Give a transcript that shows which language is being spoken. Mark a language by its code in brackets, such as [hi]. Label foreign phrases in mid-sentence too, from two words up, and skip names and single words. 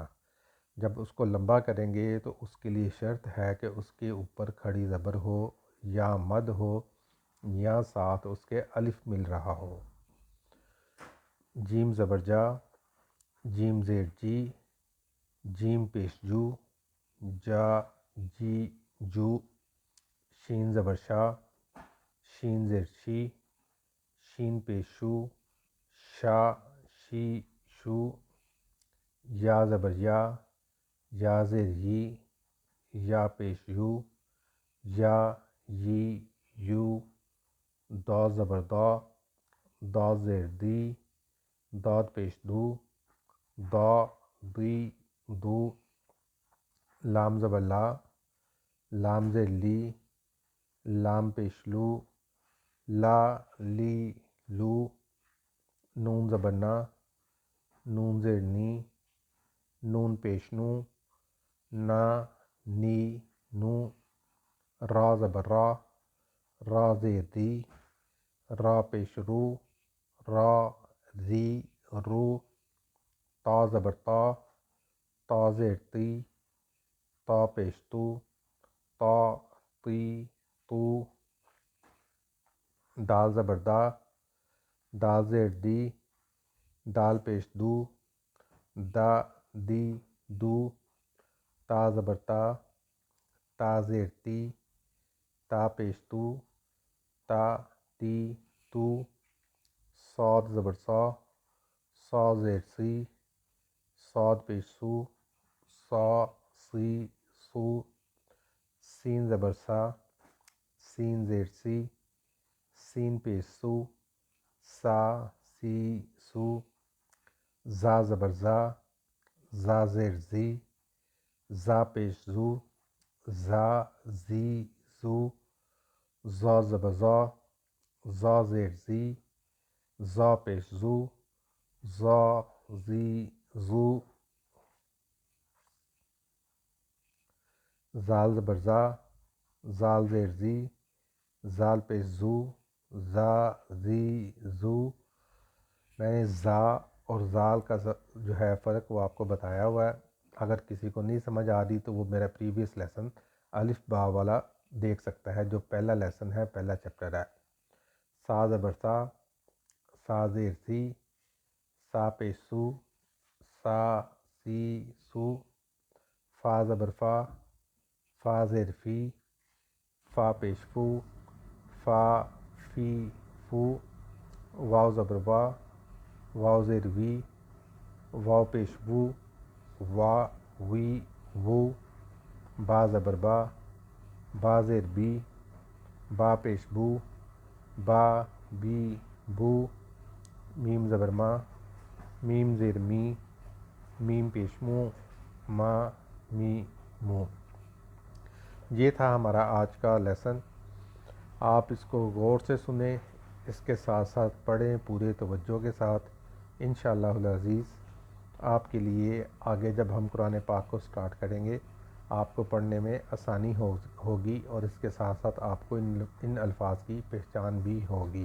[ur] جب اس کو لمبا کریں گے تو اس کے لیے شرط ہے کہ اس کے اوپر کھڑی زبر ہو یا مد ہو یا ساتھ اس کے الف مل رہا ہو۔ جیم زبر جا، جیم زیر جی، جیم پیش جو، جا جی جو۔ شین زبر شا، شین زیر شی، شین پیش شو، شا شی شو۔ یا زبر یا، یا زیر یی، یا پیش یو، یا یی یو۔ دا زبر دا، دا زیر دی، داد پیش دو، دا دی دو۔ لام زبر لا، لام زیر لی، لام پیش لو، لا لی لو۔ نون زبر نا، نون زیر نی، نون پیش نو، نا نی نو۔ را زبر را، را زیر دی، را پیش رو، را ری رو۔ تا زبر تا، تا زیر تی، تا پیش تو، تا تی تو۔ دال زبر دا، دال زیر دی، دال پیش دو، دا دی دو۔ تا زبر تا، تا زیر تی، تا پیش تو، تا تی تو۔ صاد زبر صا، صا زیر سی، صاد پیش سو، صا سی سو۔ سین زبر سا، سین زیر سی، سین پیش سو، سا سی سو۔ زا زبر زا، زا زیر زی، زا پیش زو، زا زی زو، زا زبر زا، زا زیر زی، زا پیش زو، زا زی زو، زال زبر زا، زال زیر زی، زال پیش زو، زا زی زو۔ میں نے زا اور زال کا جو ہے فرق وہ آپ کو بتایا ہوا ہے، اگر کسی کو نہیں سمجھ آ رہی تو وہ میرا [en] previous lesson [ur] الف با والا دیکھ سکتا ہے، جو پہلا لیسن ہے، پہلا چیپٹر ہے۔ سا زبر سا، سا زیر سی، سا پیش سو، سا سی سو، فا زبر فا، فا زیر فی، فا پیش فو، فا فی فو، واو زبر وا، واو زیر وی، واو پیش وو، وا وی وو، با زبر با، با زیر بی، با پیش بو، با بی بو، میم زبر ما، میم زیر می، میم پیش مو، ما می مو۔ یہ تھا ہمارا آج کا لیسن۔ آپ اس کو غور سے سنیں، اس کے ساتھ ساتھ پڑھیں پورے توجہ کے ساتھ، [ar] انشاءاللہ العزیز [ur] آپ کے لیے آگے جب ہم قرآن پاک کو سٹارٹ کریں گے آپ کو پڑھنے میں آسانی ہوگی، اور اس کے ساتھ ساتھ آپ کو ان الفاظ کی پہچان بھی ہوگی۔